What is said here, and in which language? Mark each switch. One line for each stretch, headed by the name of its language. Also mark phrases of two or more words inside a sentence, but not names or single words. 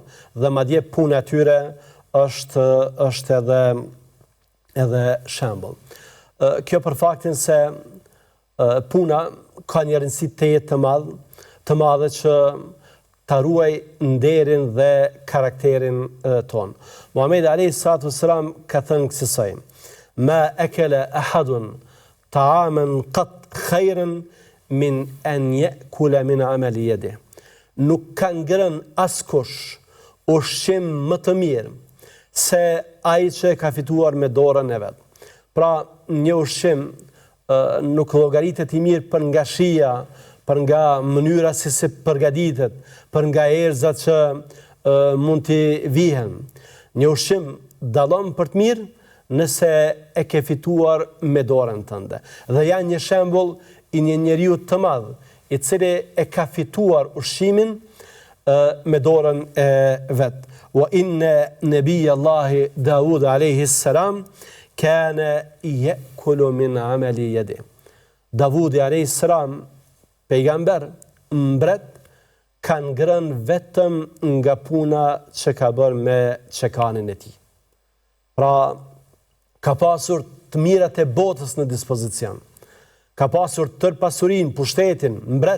Albanian: Dhe madje puna e tyre është edhe shembull. Kjo për faktin se puna ka një rëndësi të jetë të madhe që ta ruaj nderin dhe karakterin ton. Muhamedi a.s. ka thënë kësaj:
Arabic: "ما أكل أحد طعاما قط خيرا من أن يأكل من عمل يده."
Albanian: Nuk ka ngrënë askush ushqim më të mirë se ai që ka fituar me dorën e vet. Pra, një ushqim nuk llogaritet i mirë për nga shija, për nga mënyra se përgatitet, për nga erëzat që mund t'i vihen. Një ushqim dallon për të mirë nëse e ke fituar me dorën tënde. Dhe janë një shembull i një njeriu të madh, i cili e ka fituar ushqimin me dorën e vet.
Arabic: وإن نبي الله داود عليه السلام كان يأكل من عمل يده.
Albanian: Davudi
Arabic: عليه السلام,
Albanian: pejgamber, mbret, kanë ngrënë vetëm nga puna që ka bërë me çekanin e tij. Pra, ka pasur të mirat e botës në dispozicion. Ka pasur tër pasurinë, pushtetin, mbret.